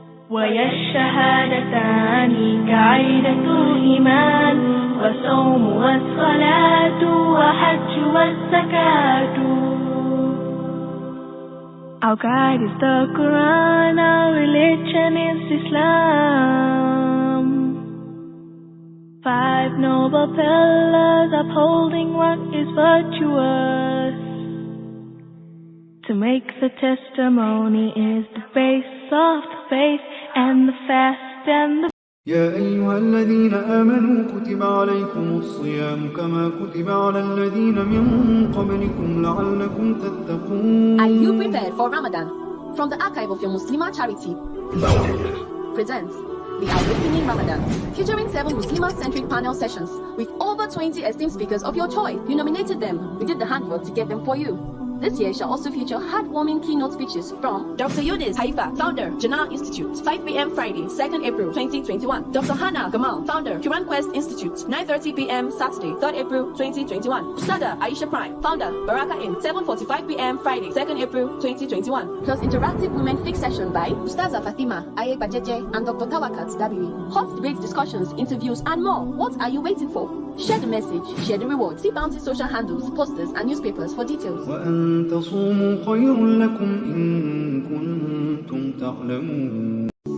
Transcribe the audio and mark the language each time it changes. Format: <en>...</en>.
<ar>ويا الشهادتان كعيدة الإيمان وصوم والصلاة وحج والزكاة.</ar> <en>Our guide is the Quran, our religion is Islam. 5 noble pillars upholding what is virtuous. To make the testimony is the base of the faith, and the fast and the</en> <ar>يا أيها الذين آمنوا كتب عليكم الصيام كما كتب على الذين من قبلكم لعلكم تتقون.</ar> <en>Are you prepared for Ramadan? From the archive of your Muslimah charity presents the Awakening Ramadan, featuring 7 Muslimah-centric panel sessions with over 20 esteemed speakers of your choice. You nominated them. We did the handwork to get them for you. This year shall also feature heartwarming keynote speeches from Dr. Yunus Haifa, founder, Jannah Institute, 5 p.m. Friday, 2nd April 2021. Dr. Hannah Gamal, founder, Quran Quest Institute, 9:30 p.m. Saturday, 3rd April 2021. Sada Aisha Prime, founder, Baraka Inn, 7:45 p.m. Friday, 2nd April 2021. Plus interactive women fix session by Ustaza Fatima, Aye Bajeje, and Dr. Tawakat Dabiwi. Hot debate discussions, interviews, and more. What are you waiting for? Share the message, share the reward. See Bounty social handles, posters, and newspapers for details.</en> <ar>وأن تصوموا خير لكم إن كنتم تعلمون.</ar>